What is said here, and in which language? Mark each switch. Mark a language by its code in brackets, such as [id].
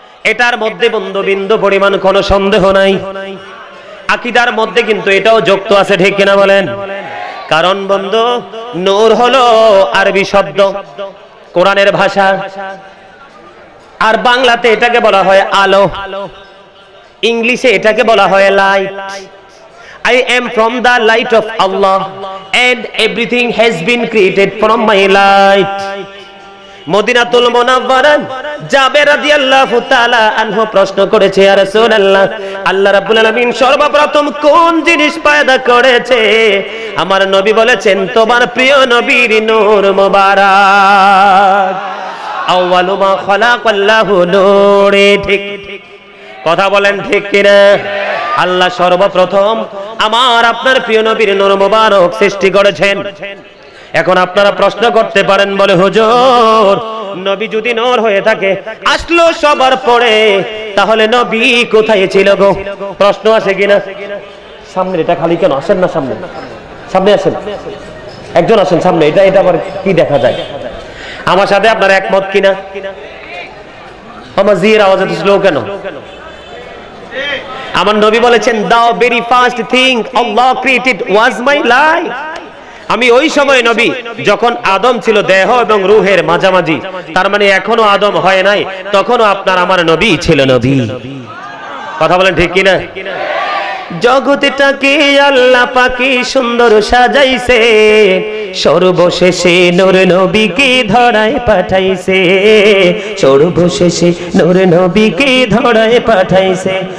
[bn] এটার মধ্যে বন্ধু বিন্দু পরিমাণ কোনো সন্দেহ নাই। আকীদার মধ্যে কিন্তু এটাও যুক্ত আছে, ঠিক কিনা বলেন? কারণ বন্ধু নূর হলো আরবি শব্দ, কোরআনের ভাষা, আর বাংলাতে এটাকে বলা হয় আলো, ইংলিশে এটাকে বলা হয় light. [en] I am from the light of Allah and everything has been created from my light. [bn] মদিনাতুল মুনাওয়ারা জাবের রাদিয়াল্লাহু তাআলা আনহু প্রশ্ন করেছে, ইয়া রাসূলুল্লাহ, আল্লাহ রাব্বুল আলামিন সর্বপ্রথম কোন জিনিস পয়দা করেছে? আমার নবী বলেছেন, তোমার প্রিয় নবীর নূর মুবারক। [ar] আউয়ালু মা খালাকাল্লাহু নূরে, [bn] ঠিক কথা বলেন, ঠিক কিনা? আল্লাহ সর্বপ্রথম আমার আপনার প্রিয় নবীর নূর মুবারক সৃষ্টি করেছেন। এখন আপনারা প্রশ্ন করতে পারেন, বলে হুজুর নবী যদি নূর হয়ে থাকে, আসলো সবার পরে, তাহলে নবী কোথায় ছিল গো? প্রশ্ন আছে কিনা? সামনে এটা খালি কেন? আসেন না সামনে, সামনে আসেন, একজন আসেন সামনে। এটা এটা আবার কি দেখা যায়? আমার সাথে আপনার একমত কিনা? আমার জির আওয়াজ এত স্লো কেন? আমার নবী বলেছেন, [en] the very first thing Allah created was my life. [bn] আমি ওই সময় নবী যখন আদম ছিল দেহ এবং রূহের মাঝামাঝি, তার মানে এখনো আদম হয় নাই, তখনও আপনার আমার নবী ছিল নবী। কথা বলেন ঠিক কিনা? জগৎটাকে আল্লাহ পাকি সুন্দর সাজাইছে, সর্বশেষে নূর নবীকে ধরায় পাঠাইছে, সর্বশেষে নূর নবীকে ধরায় পাঠাইছে।